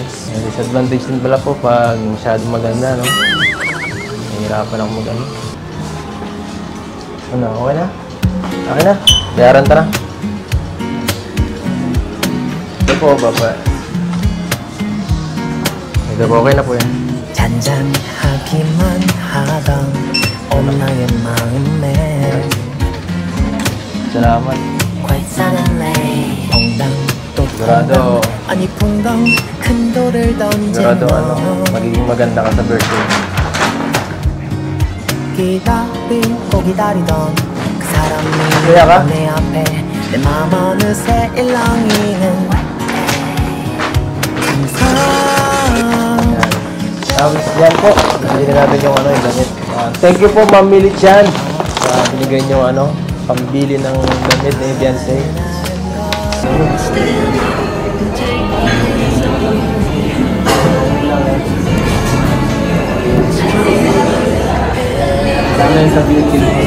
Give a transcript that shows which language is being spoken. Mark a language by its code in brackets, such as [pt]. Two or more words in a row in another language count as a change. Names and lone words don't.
[tl] Yung disadvantage din pala po pag masyadong maganda, no? Nahihirapan ako mag-ano. Ano, okay na? Okay na? Bayaran tara. Ito po, baba. Ito po, okay na po yan. [ko] 잔잔하기만 하던 엄마의 마음에 [tl] Salamat. [en] quite suddenly [ko] 퐁당 또 [tl] Sigurado, [ko] 아니 퐁당 큰 돌을 던진 [tl] sigurado ano, [ko] 너 [tl] magiging maganda ka sa birthday. [ko] 기다리고 기다리던 그 사람이 그래야 가? 내 앞에 내 마음 어느새 일렁이는 [tl] Tapos yan po, bili na natin yung ano, yung damit. [en] Thank you po, Ma'am Millie Chan. [tl] Binigay niyo ano, pambili ng damit ni Beyonce. Sana yun sa beauty.